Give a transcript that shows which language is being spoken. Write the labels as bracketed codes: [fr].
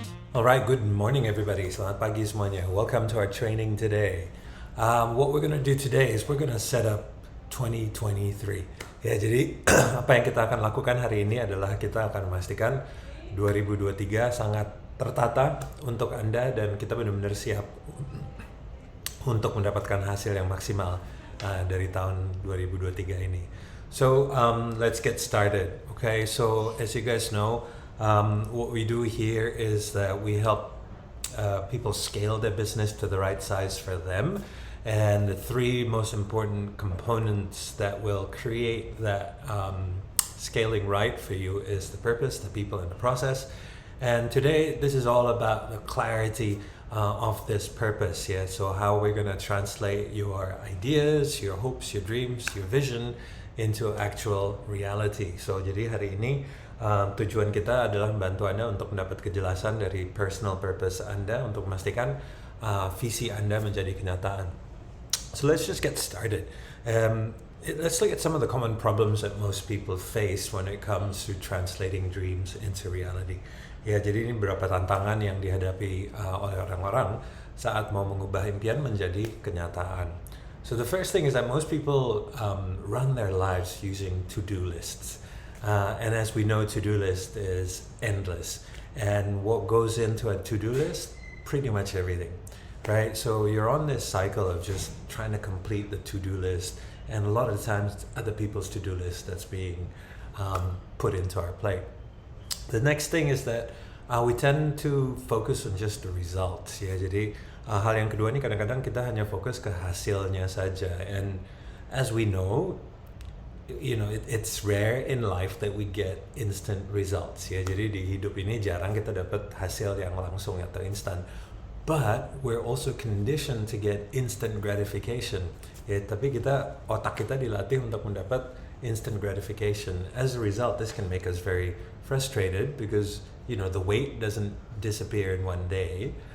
[en] All right, good morning, everybody. [id] Selamat pagi semuanya. [en] Welcome to our training today. What we're going to do today is we're going to set up 2023. [id] Ya, jadi apa yang kita akan lakukan hari ini adalah kita akan memastikan 2023 sangat tertata untuk Anda dan kita benar-benar siap untuk mendapatkan hasil yang maksimal dari tahun 2023 ini. [en] So let's get started. Okay, so as you guys know, what we do here is that we help people scale their business to the right size for them. And the three most important components that will create that scaling right for you is the purpose, the people, and the process. And today, this is all about the clarity of this purpose. Yeah, so how we're going to translate your ideas, your hopes, your dreams, your vision into actual reality. [id] So jadi hari ini tujuan kita adalah membantu Anda untuk mendapat kejelasan dari personal purpose Anda untuk memastikan visi Anda menjadi kenyataan. [en] So let's just get started. Let's look at some of the common problems that most people face when it comes to translating dreams into reality. [id] Ya, jadi ini beberapa tantangan yang dihadapi oleh orang-orang saat mau mengubah impian menjadi kenyataan. [en] So the first thing is that most people run their lives using to-do lists. And as we know, to-do list is endless. And what goes into a to-do list? Pretty much everything. Right, so you're on this cycle of just trying to complete the to-do list, and a lot of the times other people's to-do list that's being put into our plate. The next thing is that we tend to focus on just the results. [id] Ya, jadi hal yang kedua ini kadang-kadang kita hanya fokus ke hasilnya saja, [en] and as we know, it's rare in life that we get instant results. [id] Ya, jadi di hidup ini jarang kita dapat hasil yang langsung atau instan. [en] But we're also conditioned to get instant gratification. [id] Ya, tapi otak kita dilatih untuk mendapat instant gratification. [en] As a result, this can make us very frustrated because the weight doesn't disappear in one day.